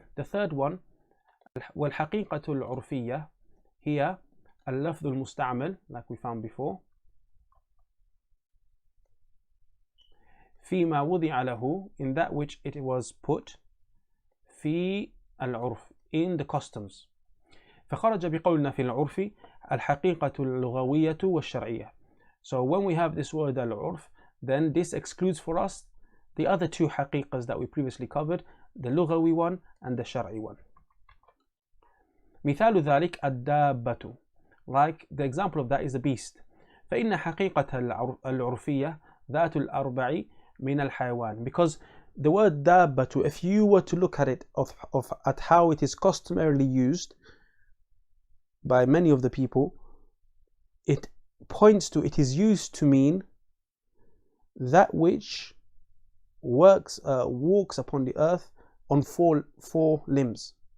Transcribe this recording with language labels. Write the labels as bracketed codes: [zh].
[en] The third one, [ar] والحقيقة العرفية هي اللفظ المستعمل, [en] like we found before, [ar] فيما وضع له, [en] in that which it was put, [ar] في العرف, [en] in the customs. [ar] فخرج بقولنا في العرف الحقيقة اللغوية والشرعية. [en] So when we have this word al-urf, then this excludes for us the other two haqiqahs that we previously covered, the lughawi one and the shar'i one. [ar] مثال ذلك الدابة, [en] like the example of that is a beast. [ar] فإن حقيقة العرفية ذات الأربع من الحيوان, [en] because the word دابة, if you were to look at it at how it is customarily used by many of the people, it points to, it is used to mean that which walks upon the earth on four limbs.